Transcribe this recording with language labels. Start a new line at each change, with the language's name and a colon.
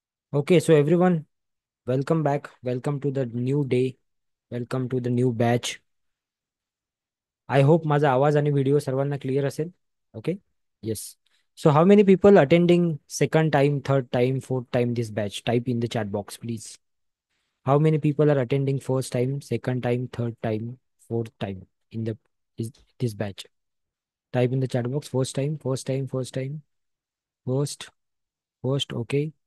English: Okay, so everyone, welcome back. Welcome to the new day. Welcome to the new batch. I hope
Marathi: माझा आवाज आणि video सर्वांना clear असेल.
English: Okay? Yes. So how many people attending second time, third time, fourth time this batch? Type in the chat box, please. How many people are attending first time, second time, third time, fourth time in this, this batch? Type in the chat box. First time, first time, first time, first, first. Okay.